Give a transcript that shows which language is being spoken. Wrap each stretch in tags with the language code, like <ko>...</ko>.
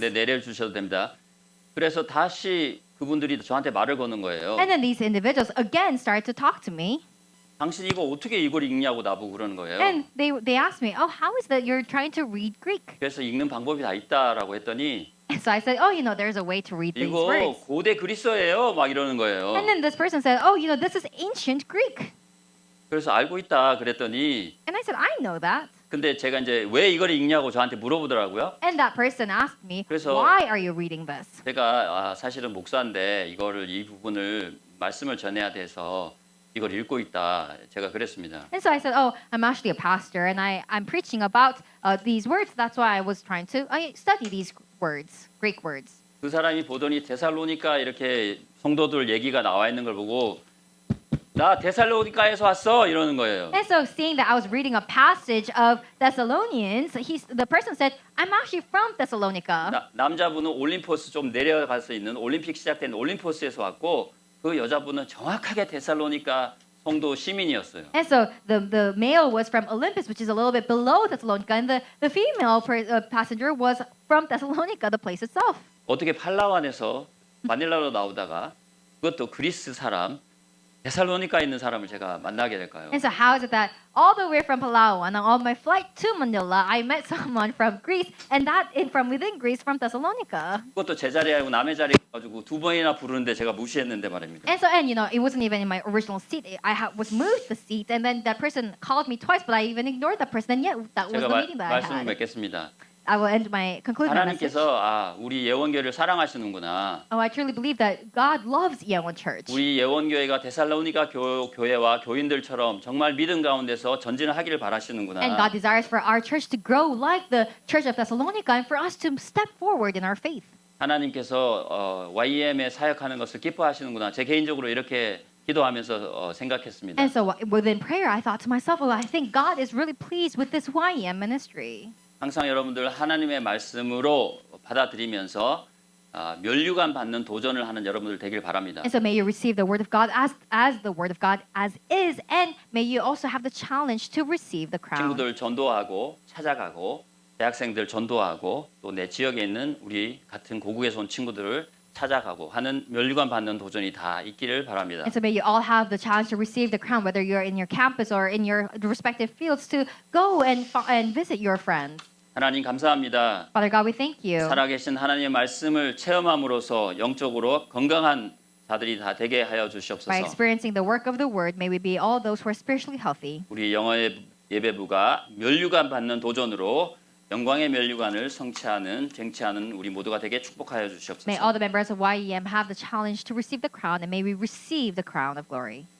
<ko>네, 내려주셔도 됩니다. 그래서 다시 그분들이 저한테 말을 거는 거예요.</ko> <en>And then these individuals again started to talk to me.</en> <ko>당신 이거 어떻게 이걸 읽냐고 나보고 그러는 거예요.</ko> <en>And they asked me, oh, how is that you're trying to read Greek?</en> <ko>그래서 읽는 방법이 다 있다라고 했더니</ko> <en>And so I said, oh, there's a way to read these</en> <ko>이거</ko> <en>words.</en> <ko>고대 그리스어예요. 막 이러는 거예요.</ko> <en>And then this person said, oh, this is ancient Greek.</en> <ko>그래서 알고 있다 그랬더니</ko> <en>And I said, I know that.</en> <ko>근데 제가 이제 왜 이걸 읽냐고 저한테 물어보더라고요.</ko> <en>And that person asked me,</en> <ko>그래서-</ko> <en>why are you reading this?</en> <ko>제가 사실은 목사인데 이 부분을 말씀을 전해야 돼서 이걸 읽고 있다. 제가 그랬습니다.</ko> <en>And so I said, oh, I'm actually a pastor, and I'm preaching about these words. That's why I was trying to study these words, Greek words.</en> <ko>그 사람이 보더니 데살로니가 이렇게 성도들 얘기가 나와 있는 걸 보고 나 데살로니가에서 왔어 이러는 거예요.</ko> <en>And so seeing that I was reading a passage of Thessalonians, the person said, I'm actually from Thessalonica.</en> <ko>남자분은 올림포스 좀 내려가서 있는 올림픽 시작된 올림포스에서 왔고 그 여자분은 정확하게 데살로니가 성도 시민이었어요.</ko> <en>And so the male was from Olympus, which is a little bit below Thessalonica, and the female passenger was from Thessalonica, the place itself.</en> <ko>어떻게 팔라완에서 마닐라로 나오다가 그것도 그리스 사람 데살로니카에 있는 사람을 제가 만나게 될까요?</ko> <en>And so how is it that all the way from Palawan, on my flight to Manila, I met someone from Greece, and from within Greece, from Thessalonica.</en> <ko>그것도 제 자리에 하고 남의 자리에 가지고 두 번이나 부르는데 제가 무시했는데 말입니다.</ko> <en>And so, it wasn't even in my original seat. Was moved the seat, and then that person called me twice, but I even ignored that person, and yet that was</en> <ko>제가</ko> <en>the meeting that I</en> <ko>말씀을</ko> <en>had.</en> <ko>맺겠습니다.</ko> <en>I will conclude my message.</en> <ko>하나님께서 우리 예원교회를 사랑하시는구나.</ko> <en>Oh, I truly believe that God loves Yeowon Church.</en> <ko>우리 예원교회가 데살로니가 교회와 교인들처럼 정말 믿음 가운데서 전진을 하기를 바라시는구나.</ko> <en>And God desires for our church to grow like the Church of Thessalonica, and for us to step forward in our faith.</en> <ko>하나님께서 YM에 사역하는 것을 기뻐하시는구나. 제 개인적으로 이렇게 기도하면서 생각했습니다.</ko> <en>And so within prayer, I thought to myself, well, I think God is really pleased with this YM ministry.</en> <ko>항상 여러분들 하나님의 말씀으로 받아들이면서 면류관 받는 도전을 하는 여러분들 되길 바랍니다.</ko> <en>And so may you receive the word of God as the word of God as is, and may you also have the challenge to receive the crown.</en> <ko>친구들 전도하고 찾아가고 대학생들 전도하고 또 내 지역에 있는 우리 같은 고국에서 온 친구들을 찾아가고 하는 면류관 받는 도전이 다 있기를 바랍니다.</ko> <en>And so may you all have the challenge to receive the crown, whether you're in your campus or in your respective fields, to go and visit your friends.</en> <ko>하나님 감사합니다.</ko> <en>Father God, we thank you.</en> <ko>살아계신 하나님의 말씀을 체험함으로써 영적으로 건강한 자들이 다 되게 하여</ko> <en>By</en> <ko>주시옵소서.</ko> <en>experiencing the work of the word, may we be all those who are spiritually healthy.</en> <ko>우리 영어의 예배부가 면류관 받는 도전으로 영광의 면류관을 쟁취하는 우리 모두가 되게 축복하여</ko> <en>May</en> <ko>주시옵소서.</ko> <en>all the members of YEM have the challenge to receive the crown, and may we receive the crown of glory.</en>